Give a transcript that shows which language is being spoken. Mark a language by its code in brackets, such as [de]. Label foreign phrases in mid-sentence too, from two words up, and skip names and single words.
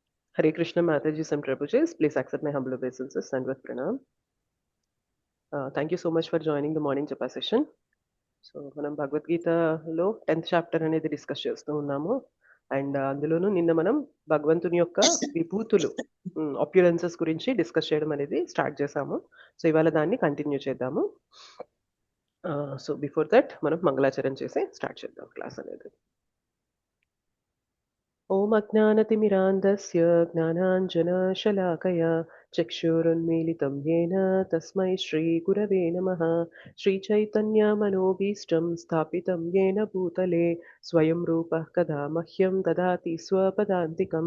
[en] Hare Krishna Mataji and Prabhuji, please accept my humble obeisances and with pranam. Thank you so much for joining the morning japa session. [te] సో మనం భగవద్గీతలో 10th చాప్టర్ అనేది డిస్కస్ చేస్తూ ఉన్నాము. అండ్ అందులోనూ నిన్న మనం భగవంతుని యొక్క విభూతులు అప్యూరెన్సెస్ గురించి డిస్కస్ చేయడం అనేది స్టార్ట్ చేసాము. సో ఇవాళ దాన్ని కంటిన్యూ చేద్దాము. [en] so before that [te] మనం మంగళాచరణ చేసి స్టార్ట్ చేద్దాం క్లాస్ అనేది. [sa] ॐ अज्ञानतिमिरान्धस्य ज्ञानाञ्जनशलाकया चक्षुरुन्मीलितं येन तस्मै श्रीगुरवे नमः. श्रीचैतन्यमनोभीष्टं स्थापितं येन भूतले स्वयं रूपः कदा मह्यं ददाति स्वपदान्तिकं.